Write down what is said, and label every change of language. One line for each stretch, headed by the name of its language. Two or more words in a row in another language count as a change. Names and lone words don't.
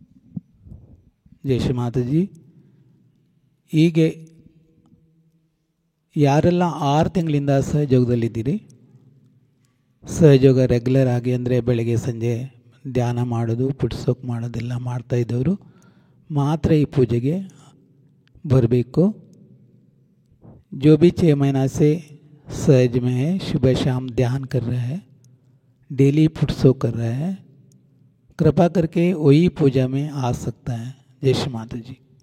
Hindi: जय श्री माता जी.
Kannada: ಹೀಗೆ ಯಾರೆಲ್ಲ 6 ತಿಂಗಳಿಂದ ಸಹಯೋಗದಲ್ಲಿದ್ದೀರಿ, ಸಹಯೋಗ ರೆಗ್ಯುಲರ್ ಆಗಿ ಅಂದರೆ ಬೆಳಗ್ಗೆ ಸಂಜೆ ಧ್ಯಾನ ಮಾಡೋದು ಪುಟ್ಸೋಕ್ ಮಾಡೋದೆಲ್ಲ ಮಾಡ್ತಾಯಿದ್ದವರು ಮಾತ್ರ ಈ पूजेಗೆ ಬರಬೇಕು।
Hindi: जो भी 6 महीना से सहज में है, सुबह शाम ध्यान कर रहा है, डेली फुटसो कर रहा है, कृपा करके वही पूजा में आ सकता है। जय श्री माता जी।